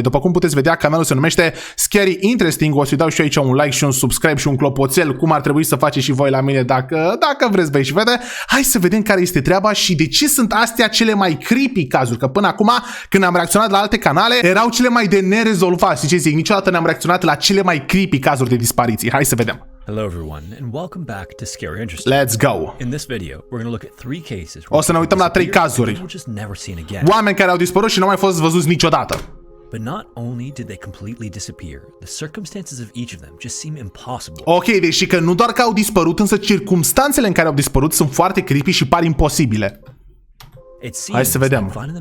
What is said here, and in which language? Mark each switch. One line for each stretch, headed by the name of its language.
Romanian: După cum puteți vedea, canalul se numește Scary Interesting, o să-i dau și aici un like și un subscribe și un clopoțel, cum ar trebui să faceți și voi la mine dacă vreți, băi și fete. Hai să vedem care este treaba și de ce sunt astea cele mai creepy cazuri, că până acum când am reacționat la alte canale erau cele mai de nerezolvat, și ce zic, niciodată n-am reacționat la cele mai creepy cazuri de dispariții. Hai să vedem.
English: Hello everyone and welcome back to Scary Interesting. Let's go. In this video, we're going to look at 3 cases.
Romanian: O să ne uităm la 3 cazuri. Oameni care au dispărut și nu au mai fost văzuți niciodată.
English: But not only did they completely disappear, the circumstances of each of them just seem impossible.
Romanian: Ok, deci că nu doar că au dispărut, însă circumstanțele în care au dispărut sunt foarte creepy și par imposibile. Hai să vedem.